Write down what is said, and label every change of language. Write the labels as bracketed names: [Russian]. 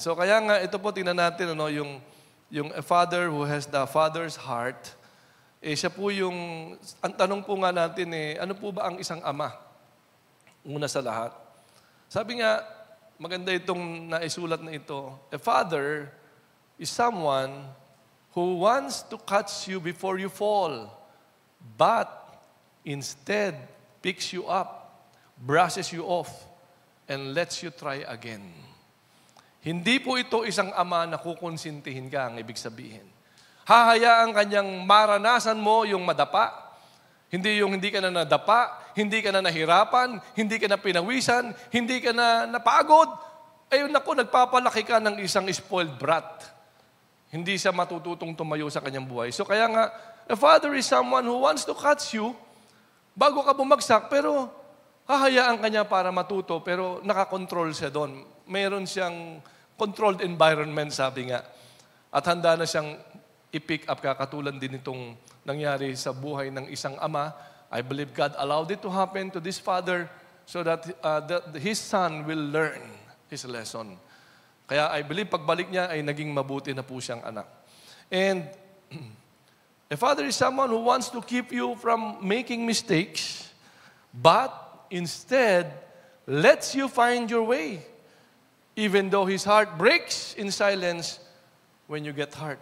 [Filipino] So kaya nga, ito po, tingnan natin, yung [English] a father who has the father's heart, [Filipino] siya po ang tanong po nga natin, ano po ba ang isang ama? Una sa lahat. Sabi nga, maganda itong naisulat na ito, [English] a father is someone who wants to catch you before you fall, but instead picks you up, brushes you off, and lets you try again. [Filipino] Hindi po ito isang ama na kukonsintihin ka, ang ibig sabihin. Hahayaan kanyang maranasan mo yung madapa, hindi yung hindi ka na nadapa, hindi ka na nahirapan, hindi ka na pinawisan, hindi ka na napagod, Ayun naku, nagpapalaki ka ng isang spoiled brat. Hindi siya matututong tumayo sa kanyang buhay. So kaya nga, [English] a father is someone who wants to catch you [Filipino] bago ka bumagsak, pero hahayaan ka niya para matuto, pero nakakontrol siya doon. Mayroon siyang controlled environment, sabi nga. At handa na siyang i-pick up ka, katulad din itong nangyari sa buhay ng isang ama. [English] I believe God allowed it to happen to this father so that his son will learn his lesson. [Filipino] Kaya [English] I believe [Filipino] pagbalik niya ay naging mabuti na po siyang anak. [English] And a father is someone who wants to keep you from making mistakes, but instead lets you find your way. Even though his heart breaks in silence when you get hurt.